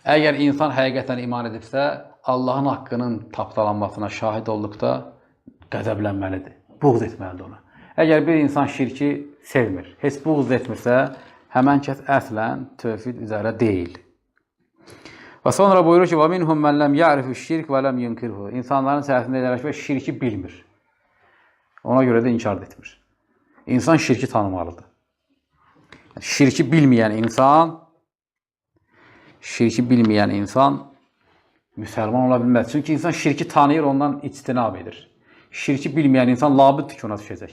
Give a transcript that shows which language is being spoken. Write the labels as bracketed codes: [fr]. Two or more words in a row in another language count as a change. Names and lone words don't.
[az] Əgər insan həqiqətən iman edibsə, Allahın haqqının tapdalanmasına şahid olduqda qəzəblənməlidir, buğz etməlidir ona. Əgər bir insan şirki sevmir, heç buğz etmirsə, həmən kəs əslən tövhid üzərə deyil. Və sonra buyurur ki, [ar] وَمِنْهُمْ مَنْ لَمْ يَعْرِفُ الشِّرْكِ وَلَمْ يُنْكِرْهُ [az] İnsanların içərisində eləmək və şirki bilmir. Ona görə də inkar etmir. İnsan şirki tanımalıdır. Şirki bilməyən insan müsəlman ola bilməz. Çünki insan şirki tanıyır, ondan ictinab edir. Şirki bilməyən insan labıddır ki, ona düşəcək.